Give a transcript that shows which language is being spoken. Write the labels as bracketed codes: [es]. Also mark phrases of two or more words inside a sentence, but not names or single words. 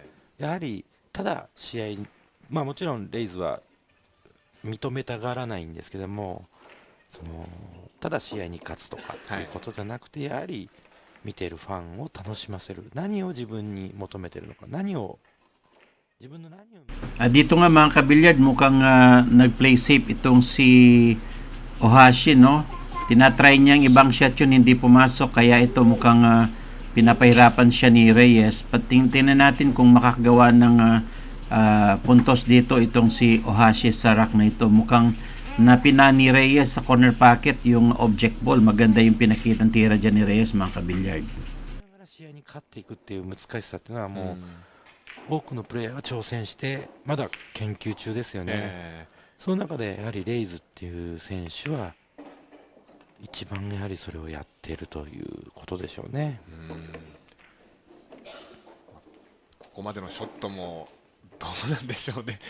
[ja] やはりただ試合、まあもちろんレイズは認めたがらないんですけども、ただ試合に勝つとかっていうことじゃなくて、やはり見ているファンを楽しませる、何を自分に求めているのか、自分の何を [tl] dito nga, mga kabilyard, mukhang nag-play safe itong si Ohashi, no. Tinatry niyang ibang shot yun, hindi pumasok, kaya ito mukhang pinapahirapan siya ni Reyes. Tingnan natin kung makakagawa ng puntos dito itong si Ohashi sa rack na ito. Mukhang napina ni Reyes sa [en] corner pocket [tl] yung [en] object ball. [tl] Maganda yung pinakitang tira dyan ni Reyes, mga kabilyard. [ja] 試合にに勝っていくっていう難しさっていうのはもう多くのプレイヤーが挑戦してまだ研究中ですよね。その中でやはりレイズっていう選手は一番やはりそれをやっているということでしょうね。ここまでのショットもどうなんでしょうね。